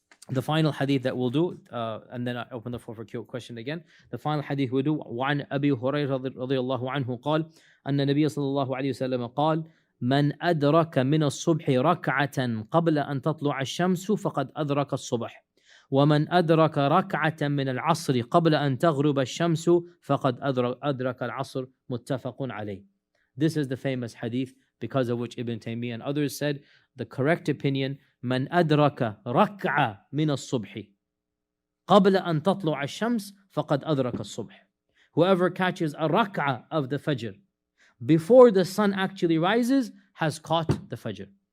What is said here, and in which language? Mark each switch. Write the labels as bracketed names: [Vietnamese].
[English] The final hadith that we'll do, and then I open the floor for question again. The final hadith we'll do, [Arabic] وعن أبي هريرة رضي الله عنه قال أن النبي صلى الله عليه وسلم قال من أدرك من الصبح ركعة قبل أن تطلع الشمس فقد أدرك الصبح ومن أدرك ركعة من العصر قبل أن تغرب الشمس فقد أدرك العصر متفق عليه. [English] This is the famous hadith because of which Ibn Taymiyyah and others said the correct opinion, [Arabic] من أدرك ركعة من الصبح قبل أن تطلع الشمس فقد أدرك الصبح. [English] Whoever catches a rak'ah of the Fajr before the sun actually rises has caught the Fajr.